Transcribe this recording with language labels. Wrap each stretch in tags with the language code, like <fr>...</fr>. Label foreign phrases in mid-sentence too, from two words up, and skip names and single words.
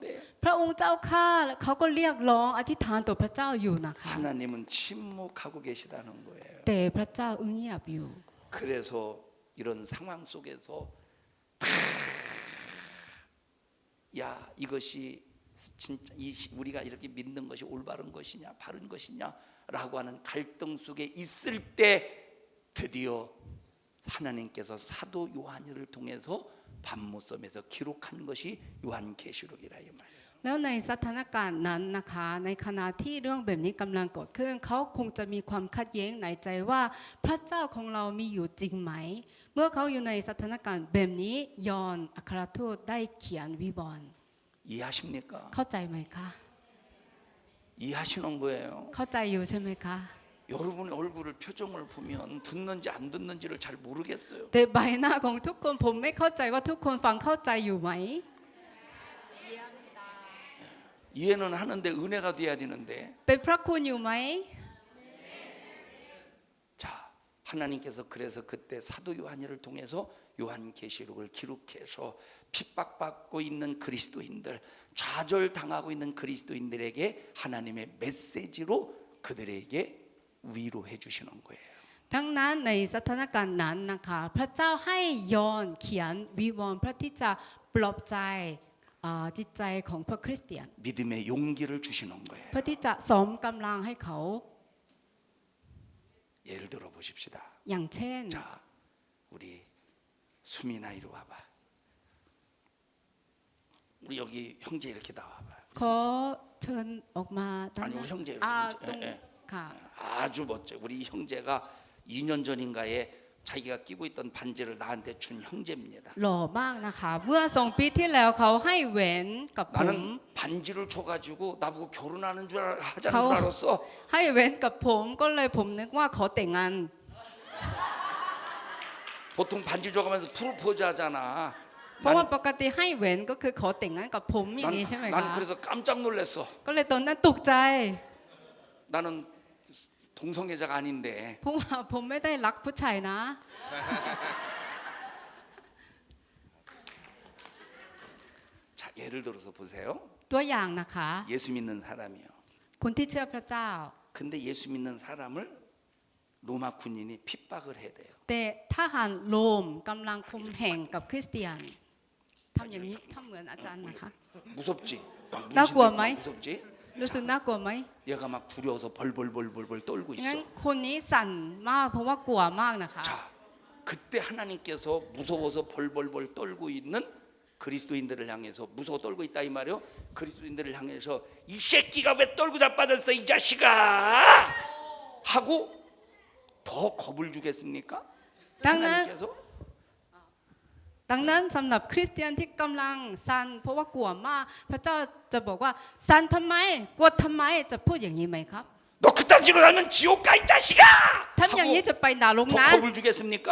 <th>พระองค์เจ้าข้าเขาก็เรียกร้องอธิษฐานต่อพระเจ้าอยู่นะคะ</th> <ko>하나님은 침묵하고 계시다는 거예요.</ko> <th>แต่พระเจ้าเงียบอยู่</th> <ko>그래서 이런 상황 속에서 야 이것이 진짜 우리가 이렇게 믿는 것이 올바른 것이냐 바른 것이냐라고 하는 갈등 속에 있을 때 드디어 하나님께서 사도 요한을 통해서 밤모섬에서 기록한 것이 요한계시록이라 이 말이에요.</ko> <th>แล้วในสถานการณ์นั้นนะคะในขณะที่เรื่องแบบนี้กำลังเกิดขึ้นเขาคงจะมีความขัดแย้งในใจว่าพระเจ้าของเรามีอยู่จริงไหม เมื่อเขาอยู่ในสถานการณ์แบบนี้ยอห์นอัครทูตได้เขียนวิวรณ์</th> <ko>이해하십니까?</ko> <th>เข้าใจไหมคะ</th> <ko>이해하시는 거예요.</ko> <th>เข้าใจอยู่ใช่ไหมคะ</th> <ko>여러분의 얼굴을 표정을 보면 듣는지 안 듣는지를 잘 모르겠어요.</ko> <th>แต่ใบหน้าของทุกคนผมไม่เข้าใจว่าทุกคนฟังเข้าใจอยู่ไหม</th> <ko>이해는 하는데 은혜가 돼야 되는데</ko> <th>เป็นพระคุณอยู่ไหม</th> <ko>자 하나님께서 그래서 그때 사도 요한을 통해서 요한계시록을 기록해서 핍박받고 있는 그리스도인들 좌절당하고 있는 그리스도인들에게 하나님의 메시지로 그들에게 위로해 주시는 거예요.</ko> <th>ทั้งนั้นในสถานการณ์นั้นนะคะพระเจ้าให้ยอห์นเขียนวิวรณ์เพื่อที่จะปลอบใจจิตใจของพวกคริสเตียน</th> <ko>믿음의 용기를 주시는 거예요.</ko> <th>เพื่อที่จะเสริมกำลังให้เขา</th> <ko>예를 들어 보십시다.</ko> <th>อย่างเช่น</th> <ko>자 우리 수민아 이리 와봐. 우리 여기 형제 이렇게 나와봐.</ko> <th>ขอเชิญออกมาด้าน</th> <ko>아니 ห 우리</ko> <th>น้า</th> <ko>형제</ko> <th>ตรง</th> <ko>예, 예.</ko> <th>ค่ะ</th> <ko>아주 멋져. 우리 형제가 2년 전인가에 자기가 끼고 있던 반지를 나한테 준 형제입니다. หล่อมากนะคะเมื่อ2 ปีที่แล้วเขาให้แหวนกับผม 나는 반지를 줘가지고 나보고 결혼하는 하자는 줄 가오. 알았어.</ko> <th>ให้แหวนกับผมก็เลยผมนึกว่าขอแต่งงาน</th> <ko>보통 반지 줘가면서 프로포즈 하잖아.</ko> <th>เพราะว่าปกติให้แหวนก็คือขอแต่งงานกับผมอย่างนี้ใช่ไหม</th> <ko>난</ko> <th>คะ</th> <ko>그래서 깜짝 놀랐어.</ko> <th>ก็เลยตอนนั้นตกใจ</th> <ko>나는 동성애자가 아닌데</ko> <th>เพราะว่าผมไม่ได้รักผู้ชายนะ</th> <ko>자 예를 들어서 보세요.</ko> <th>ตัวอย่างนะคะ</th> <ko>예수 믿는 사람이요.</ko> <th>คนที่เชื่อพระเจ้า</th> <ko>근데 예수 믿는 사람을 로마 군인이 핍박을 해대요.</ko> <th>แต่ทหารโรมกำลังคุมแห่งกับคริสเตียนทำอย่างนี้ทำเหมือนอาจารย์นะคะ</th> <ko>무섭지? 막 나꾸어, 문신되고 마이? 무섭지?</ko> <th>รู้สึกน่ากลัวไหม</th> <ko>얘가 막 두려워서 벌벌벌벌벌 떨고</ko> <th>งั้น</th> <ko>있어.</ko> <th>คนนี้สั่นมากเพราะว่ากลัวมากนะคะ</th> <ko>자, 그때 하나님께서 무서워서 벌벌벌 떨고 있는 그리스도인들을 향해서 무서워 떨고 있다 이 말이요. 그리스도인들을 향해서 이 새끼가 왜 떨고 자빠졌어 이 자식아 하고 더 겁을 주겠습니까?</ko> <th>ดังนั้น</th> <ko>하나님께서</ko> <th>ดังนั้นสำหรับคริสเตียนที่กำลังสั่นเพราะว่ากลัวมาก พระเจ้าจะบอกว่าสั่นทำไมกลัวทำไมจะพูดอย่างนี้ไหมครับ</th> <ko>너 그딴 식으로 살면 지옥 가 이 자식아</ko> <th>ทำอย่างนี้</th> <ko>하고</ko> <th>จะไปนรก</th> <ko>더</ko> <th>นะ</th> <ko>겁을 주겠습니까?</ko>